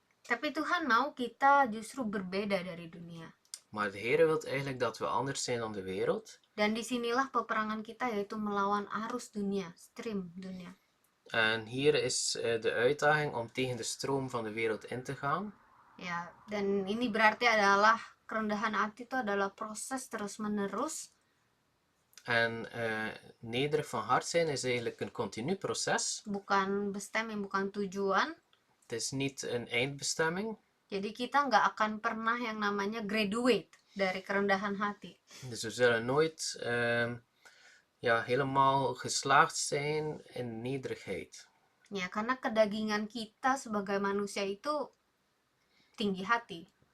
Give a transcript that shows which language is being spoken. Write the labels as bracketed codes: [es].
[id] Tapi Tuhan mau kita justru berbeda dari dunia. [nl] Maar de Heer wil eigenlijk dat we anders zijn dan de wereld. [id] Dan disinilah peperangan kita, yaitu melawan arus dunia, stream dunia. [nl] En hier is de uitdaging om tegen de stroom van de wereld in te gaan. [id] Ya, dan ini berarti adalah kerendahan hati itu adalah proses terus-menerus. [nl] En nederig van hart zijn is eigenlijk een continu proces. [id] Bukan bestemming, bukan tujuan. [nl] Het is niet een eindbestemming. [id] Jadi kita nggak akan pernah yang namanya graduate dari kerendahan hati. [nl] Dus we zullen nooit helemaal geslaagd zijn in nederigheid. [id] Ya, karena kedagingan kita sebagai manusia itu tinggi hati.